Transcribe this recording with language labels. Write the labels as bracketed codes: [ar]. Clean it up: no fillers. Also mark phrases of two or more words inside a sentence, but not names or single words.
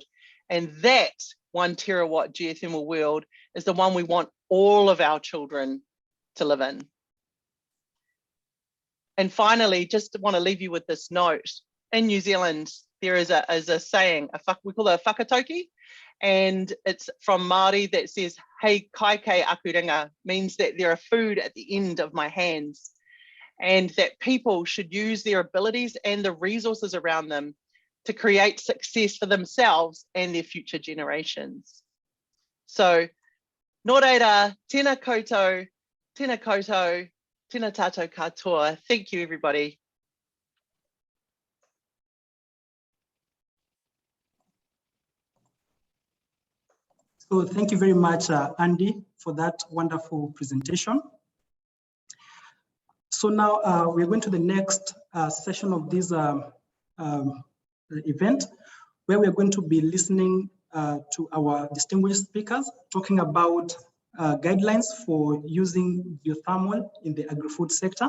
[en] And that 1 terawatt geothermal world is the one we want all of our children to live in. And finally, just want to leave you with this note. In New Zealand, there is a saying, we call it a whakatauki, and it's from Māori that says, [mi] hei kai kei aku ringa, [en] means that there are food at the end of my hands, and that people should use their abilities and the resources around them to create success for themselves and their future generations. So, [mi] nō reira, tēnā koutou, tēnā koutou, tēnā tātou katoa. [en] Thank you, everybody. So thank you very much, Andy, for that wonderful presentation. So now we're going to the next session of this event, where we are going to be listening to our distinguished speakers talking about guidelines for using geothermal in the agri-food sector.